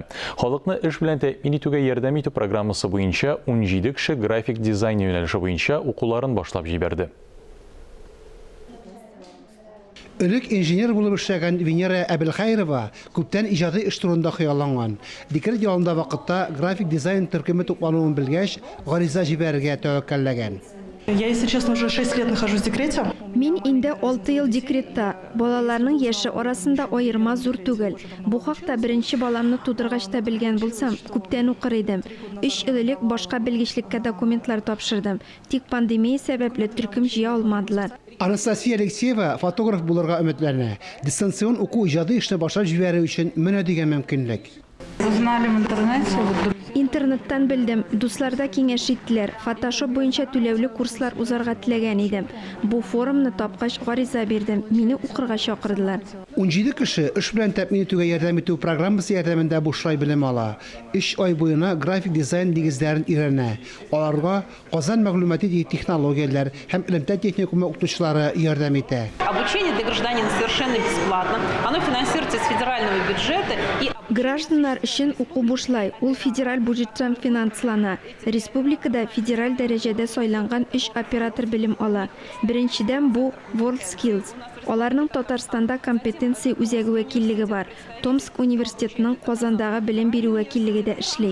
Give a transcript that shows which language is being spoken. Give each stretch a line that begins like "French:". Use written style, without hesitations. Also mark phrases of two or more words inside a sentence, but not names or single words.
Tatar: Халыкны эш белән тәэмин итүгә ярдәм итү программасы буенча 17 кеше график дизайн юнәлеше буенча укуларын башлап җибәрде. Элек инженер булып эшләгән Венера Әбелхайрова күптән иҗади эш турында хыялланган. Декрет ялында вакытта график дизайн төркеме туплануын белгәч, гариза җибәрергә тәвәккәлләгән.
Russian: Я, если честно, уже 6 лет нахожусь в декрете.
Tatar: Мин инде 6 ел декретта. Балаларның яше арасында аерма зур түгел. Бу хакта беренче баламны тудыргач та белгән булсам, күптән укыр идем. 3 ел элек башка белгечлеккә документлар тапшырдым. Тик пандемия сәбәпле төркем җыя алмадылар. Анастасия Алексеева фотограф булырга өметләнә. Дистанцион уку иҗади эшне башлап җибәрү өчен менә дигән мөмкинлек.
Russian: Узнали в интернете.
Tatar: Интернеттан белдем, дусларда киңәш иттеләр. Фотошоп буенча түләүле курслар узарга теләгән идем. Бу форумны тапкач гариза бирдем. Мине укырга чакырдылар. 17 кеше эш белән тәэмин итүгә ярдәм итү программасы ярдәмендә бушлай белем ала. 3 ай буена график дизайн нигезләрен өйрәнә. Аларга Казан мәгълүмати технологияләр һәм элемтә техникумы укытучылары ярдәм итә.
Russian: Обучение для гражданина совершенно бесплатно. Оно финансируется с федерального бюджета и
Tatar: Гражданнар өчен уку бушлай. Ул федераль бюджеттан финанслана. Республикада федераль дәрәҗәдә сайланган 3 оператор белем ала. Беренчедән бу WorldSkills. Аларның Татарстанда компетенция үзәге вәкиллеге бар. Томск университетының Казандагы белем бирү вәкиллеге дә эшли.